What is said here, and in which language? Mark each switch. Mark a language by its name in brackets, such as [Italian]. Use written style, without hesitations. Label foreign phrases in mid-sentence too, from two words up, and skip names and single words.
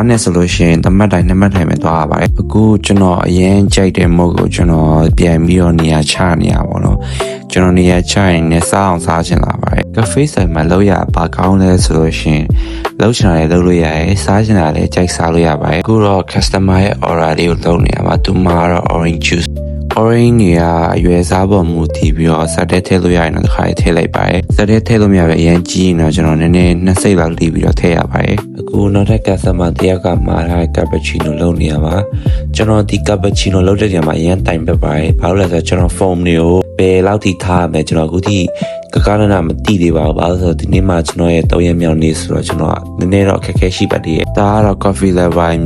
[Burmese] နဲ့ဆိုလို့ရှိရင်တစ်မှတ်တိုင်း2မှတ်တိုင်းပဲသွားရပါတယ်အခုကျွန်တော်အရင်ကြိုက်တဲ့ mode ကိုကျွန်တော်ပြန်ပြီးတော့နေရာချနေရပါတော့ကျွန်တော်နေရာချရင်လည်းစားအောင်စားချင်လာပါတယ် cafe ဆိုင်မှာလောက်ရဘာကောင်းလဲဆိုလို့ရှိရင်လောက်ချင်တယ်လုပ်လို့ရတယ်စားချင်တာလည်းကြိုက်စားလို့ရပါတယ်အခုတော့ customer ရဲ့ order လေးကိုလုပ်နေရမှာသူမှာတော့ [English] orange juice orange [Burmese] နေရာအရွယ်စားပေါ်မူတည်ပြီးတော့စက်တဲ့ထည့်လို့ရရင်တော့တစ်ခါထည့်လိုက်ပါတယ်စက်တဲ့ထည့်လို့မရပဲအ ရင်ကြီးရင်တော့ကျွန်တော်နည်းနည်း2စိတ်လောက်တီးပြီးတော့ထည့်ရပါတယ်အခုနောက်ထပ် customer တယောက်ကမှာထားတဲ့ cappuccino လုပ်နေရပါကျွန်တော်ဒီ cappuccino လုပ်တဲ့နေရာမှာအရင်တိုင်ပက်ပါတယ်ဘာလို့လဲဆိုတော့ကျွန်တော် foam တွေကိုဘယ်လောက်ထိထားရမလဲကျွန်တော်အခုထိကနာမသိသေးပါဘူးဘာလို့ဆိုတော့ဒီနေ့မှကျွန်တော်ရဲ့3ရက်မြောက်နေ့ဆိုတော့ကျွန်တော်နည်းနည်းတော့အခက်အခဲရှိပါသေးတယ်ဒါကတော့ [English] coffee level [Burmese] မြင်